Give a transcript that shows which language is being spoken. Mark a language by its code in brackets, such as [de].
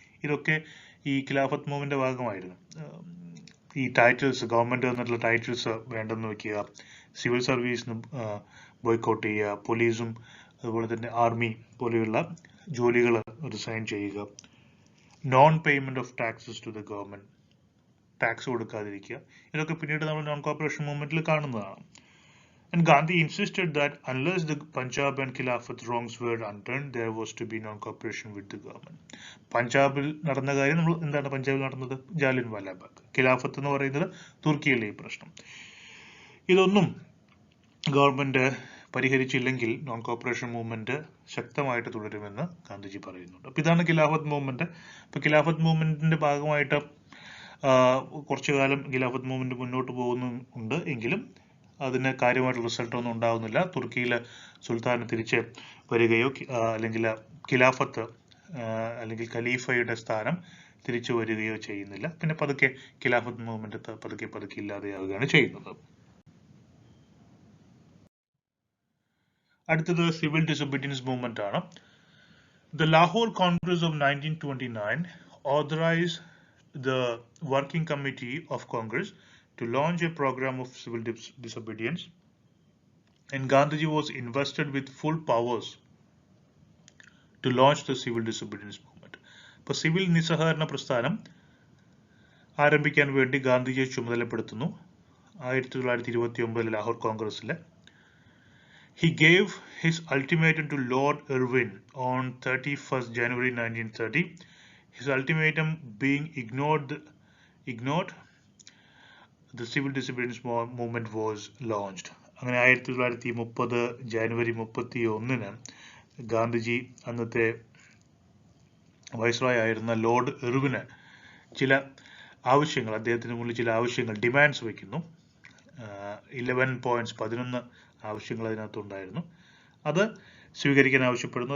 [ml] ഇതൊക്കെ ഈ ഖിലാഫത്ത് മൂവ്മെന്റിന്റെ ഭാഗമായിരുന്നു. ഈ ടൈറ്റിൽസ്, ഗവൺമെന്റ് തന്നിട്ടുള്ള ടൈറ്റിൽസ് വേണ്ടെന്ന് വെക്കുക, സിവിൽ സർവീസിനും ബോയ്ക്കോട്ട് ചെയ്യുക, പോലീസും അതുപോലെ തന്നെ ആർമി പോലെയുള്ള ജോലികൾ റിസൈൻ ചെയ്യുക, [en] non payment of taxes to the government, [ml] tax കൊടുക്കാതിരിക്കുക. ഇതൊക്കെ പിന്നീട് നമ്മൾ നോൺ കോപ്പറേഷൻ മൂവ്മെന്റിൽ കാണുന്നതാണ്. [en] And Gandhi insisted that unless the Punjab and Khilafat wrongs were undone, there was to be non-cooperation with the government. [ml] പഞ്ചാബിൽ നടന്ന കാര്യം നമ്മൾ എന്താണ് പഞ്ചാബിൽ നടന്നത്? ജാലിയൻ വാലാബാഗ്. ഖിലാഫത്ത് എന്ന് പറയുന്നത് തുർക്കിയിലെ ഈ പ്രശ്നം. ഇതൊന്നും ഗവൺമെന്റ് പരിഹരിച്ചില്ലെങ്കിൽ നോൺ കോപ്പറേഷൻ മൂവ്മെന്റ് ശക്തമായിട്ട് തുടരുമെന്ന് ഗാന്ധിജി പറയുന്നുണ്ട്. അപ്പൊ ഇതാണ് ഖിലാഫത്ത് മൂവ്മെന്റ്. ഇപ്പൊ ഖിലാഫത്ത് മൂവ്മെന്റിന്റെ ഭാഗമായിട്ട് കുറച്ചു കാലം ഖിലാഫത്ത് മൂവ്മെന്റ് മുന്നോട്ട് പോകുന്നുണ്ട്. എങ്കിലും അതിന് കാര്യമായിട്ടുള്ള റിസൾട്ട് ഒന്നും ഉണ്ടാകുന്നില്ല. തുർക്കിയിലെ സുൽത്താന് തിരിച്ച് വരികയോ അല്ലെങ്കിൽ ഖിലാഫത്ത് അല്ലെങ്കിൽ ഖലീഫയുടെ സ്ഥാനം തിരിച്ചു വരികയോ ചെയ്യുന്നില്ല. പിന്നെ പതുക്കെ ഖിലാഫത്ത് മൂവ്മെന്റ് പതുക്കെ ഇല്ലാതെയാവുകയാണ് ചെയ്യുന്നത്. അടുത്തത് സിവിൽ ഡിസൊബീഡിയൻസ് മൂവ്മെന്റ് ആണ്. [en] The Lahore Congress of 1929 authorized the Working Committee of Congress to launch a program of civil disobedience, and Gandhiji was invested with full powers to launch the civil disobedience movement. [ml] അപ്പോൾ civil നിസ്സഹകരണ പ്രസ്ഥാനം ആരംഭിക്കാൻ വേണ്ടി ഗാന്ധിജിയെ ചുമതലപ്പെടുത്തുന്നു 1929 ലാഹോർ കോൺഗ്രസിൽ. [en] He gave his ultimatum to Lord Irwin on 31st January 1930. His ultimatum being ignored, the civil disobedience movement was launched. [ml] അങ്ങനെ 1930 ജനുവരി 31-ന് ഗാന്ധിജി അന്നത്തെ viceroy ആയിരുന്ന ലോർഡ് ഇർവിന് ചില ആവശ്യങ്ങൾ, അദ്ദേഹത്തിന് മുന്നിൽ ചില ആവശ്യങ്ങൾ, ഡിമാൻഡ്സ് വയ്ക്കുന്നു. 11 പോയിന്റ്സ്, 11 ആവശ്യങ്ങൾ അതിനകത്തുണ്ടായിരുന്നു. അത് സ്വീകരിക്കാൻ ആവശ്യപ്പെടുന്നു.